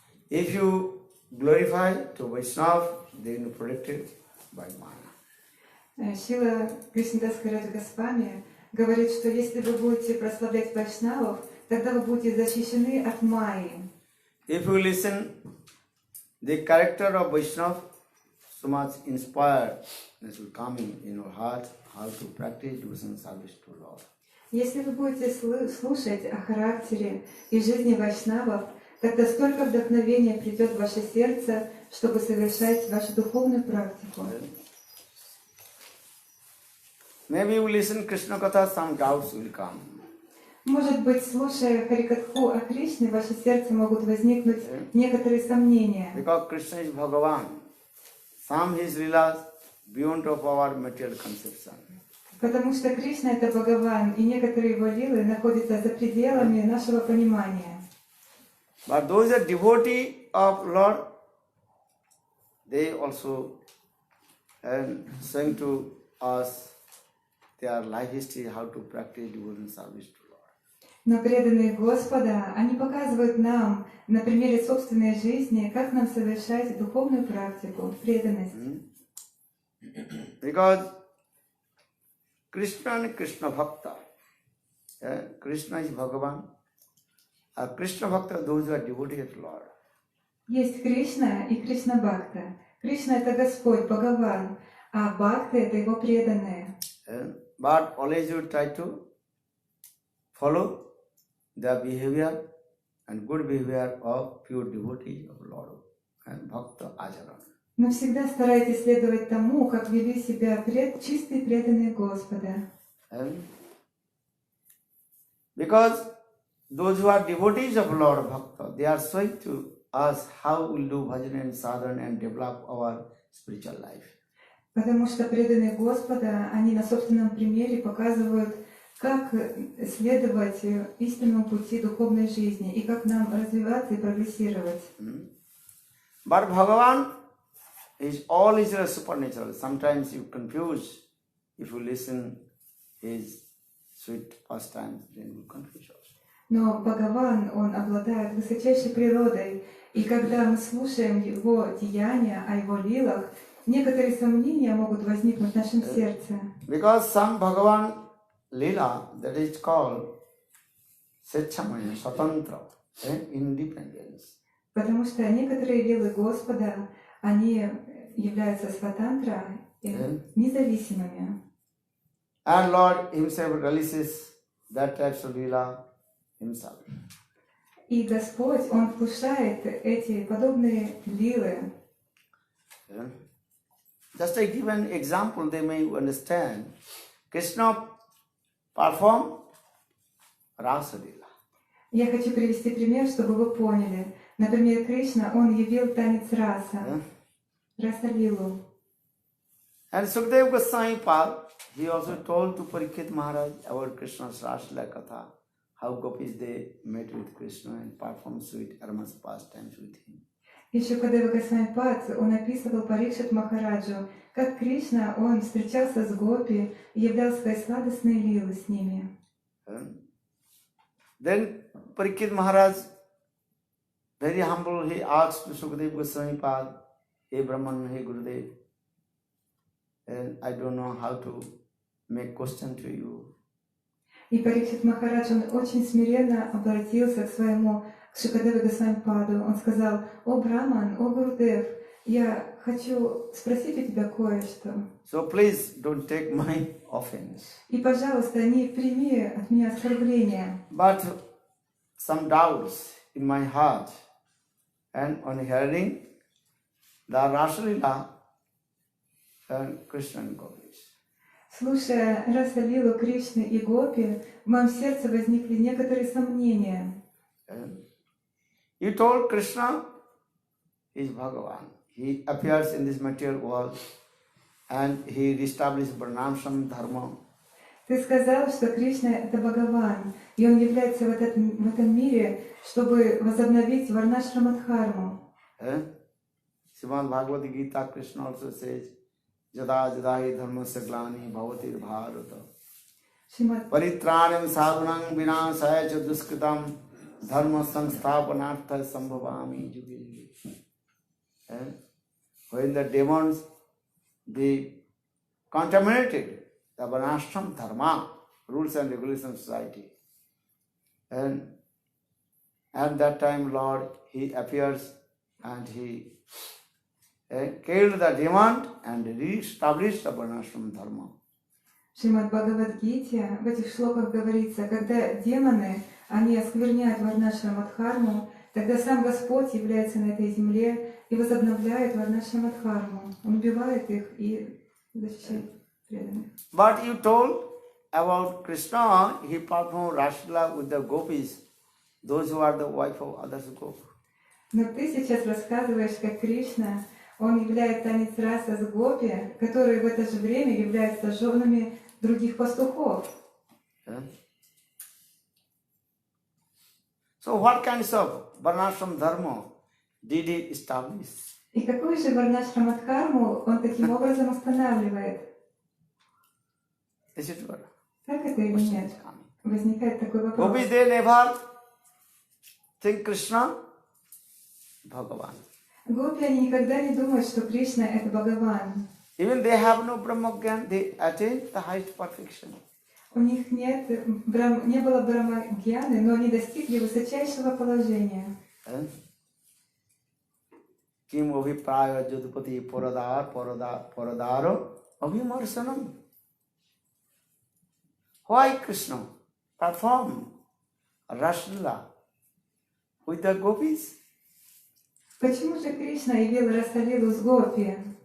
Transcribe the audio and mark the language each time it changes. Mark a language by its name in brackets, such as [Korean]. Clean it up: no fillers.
[English] If you glorify to Vaishnav, then you are protected by Vana. [Russian] Шрила Кришнадас Госвами говорит, что если вы будете прославлять вайшнавов, тогда вы будете защищены от Майи. [English] If you listen, the character of Vaishnav so much inspired, this will come in your heart, how to practice devotion service to Lord. [Russian] Если вы будете слушать о характере и жизни вайшнавов, тогда столько вдохновения придет в ваше сердце, чтобы совершать вашу духовную практику. [English] Maybe you listen Krishna Katha, some doubts will come. [Russian] Может быть, слушая Харикатху о Кришне, в ваше сердце могут возникнуть некоторые сомнения. [English] Because Krishna is Bhagavan, some his leelas beyond of our material conception. [Russian] Потому что Кришна — это Бхагаван, и некоторые его лилы находятся за пределами нашего понимания. [English] But those are devotees of Lord, they also saying to us their life history, how to practice devotion service to Lord. [Russian] Но преданные Господа, они показывают нам на примере собственной жизни, как нам совершать духовную практику, преданность. [English] Because Krishna and Krishna Bhakta, Krishna is Bhagavan, Krishna Bhakta, those who are devotees of Lord. [Russian] Есть Кришна и Кришна Бхакта. Кришна — это Господь, Бхагаван, а Бхакта — это его преданные. [English] But always you try to follow the behavior and good behavior of pure devotees of Lord and Bhakta Acharan. [Russian] Но всегда старайтесь следовать тому, как вели себя чистые преданные Господа. [English] Because those who are devotees of Lord Bhakta, they are showing to us how we do bhajan and sadhana and develop our spiritual life. [Russian] Потому что преданные Господа, они на собственном примере показывают, как следовать истинному пути духовной жизни и как нам развиваться и прогрессировать. [English] But Bhagavan is all is supernatural. Sometimes you confuse if you listen his sweet pastimes, then you confuse also. [Russian] Но Бхагаван, он обладает высочайшей природой, и когда мы слушаем его деяния, о его лилах, некоторые сомнения могут возникнуть в нашем сердце. [English] Because some Bhagavan lila, that is called Sechamaya, Swatantra, independence. [Russian] Потому что некоторые лилы Господа, они являются сватантра, независимыми. [English] And Lord himself releases that types of lila himself. [Russian] И Господь, он вкушает эти подобные лилы. [English] Just I give an example, they may understand. Krishna performed Rasa Lila. [Russian] Я хочу привести пример, чтобы вы поняли. Например, Кришна, он явил танец раса, раса-лилу. [English] And Sukadeva Goswami Pad, he also told to Parikshit Maharaj about Krishna's Rasa Lila Katha, how gopis they met with Krishna and performed sweet aromas pastimes with him. [Russian] И Шукадева Госвами Пад, он описывал Парикшит Махараджу, как Кришна, он встречался с гопи и являл свои сладостные лилы с ними. [English] Then Parikshit Maharaj, very humble, he asked to Sukadeva Goswami Pad, Hey Brahman, hey Gurudev, and I don't know how to make question to you. [Russian] И Парикшит Махарадж, он очень смиренно обратился к своему Шукадеве Госвами Паду. Он сказал: «О Браман, о Гурудев, я хочу спросить у тебя кое-что. [English] So please don't take my offense. [Russian] И, пожалуйста, не прими от меня оскорбления. [English] But some doubts in my heart, And on hearing the Rasalila and Krishna and Gopis. [Russian] Слушая Расалилу Кришны и Гопи, в моем сердце возникли некоторые сомнения. [English] And you told Krishna is Bhagavan. He appears in this material world and he reestablished Varnashram Dharma. [Russian] Ты сказал, что Кришна — это Бхагаван, и он является в этом мире, чтобы возобновить Варнашрамадхарму. [English] Srimad Bhagavad Gita, Krishna also says, [Sanskrit] Jada jada hi dharmasya glani bhavati bharata. Paritranyam sadhunam vinasaya cha duskritam dharma samsthapanartha sambhavami yuge yuge. [English] When the demons, they contaminated the Varnashram Dharma, rules and regulations of society. And at that time, Lord, He appears and He killed the demon and re-established the Varnashram Dharma. [Russian] В Шримад Бхагавад-гите в этих шлоках говорится, когда демоны, они оскверняют Варнашрамадхарму, тогда сам Господь является на этой земле и возобновляет Варнашрамадхарму. Он убивает их и защищает преданных. [English] But you told about Krishna, he performed Rasalila with the gopis, those who are the wife of others gopis. [Russian] Но ты сейчас рассказываешь, как Кришна, он являет танец раса с гопи, которые в это же время являются женами других пастухов. [English] So what kinds of Varnashram Dharma did he establish? [Russian] И какую же Варнашрамадхарму он таким образом устанавливает? [English] Is it right? [Russian] Так это или нет? Возникает такой вопрос. [English] Gopis, they never think Krishna Bhagavan. [Russian] Гопи, они никогда не думают, что Кришна — это Бхагаван. [English] Even they have no Brahma Gyan, they attain the highest perfection. [Russian] У них не было Брахмагьяны, но они достигли высочайшего положения. [Sanskrit] Kim abhipraya jadupati paradaro abhimarsanam. [English] Why Krishna performed Rasalila with the gopis? [Russian] Почему же Кришна явил Расалилу с гопи?